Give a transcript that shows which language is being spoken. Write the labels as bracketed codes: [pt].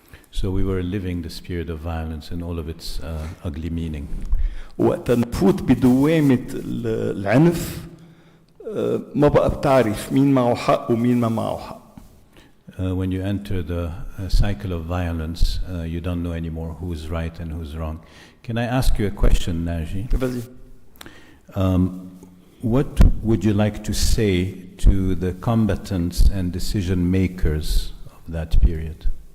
[en] So we were living the spirit of violence in all of its ugly meaning. [ar] وقت نفوت بدوامة العنف ما بقى بتعرف مين معه حق ومين ما معه حق. [en] When you enter the cycle of violence, you don't know anymore who's right and who's wrong. Can I ask you a question, Naji? What would you like to say to the combatants and decision makers of that period?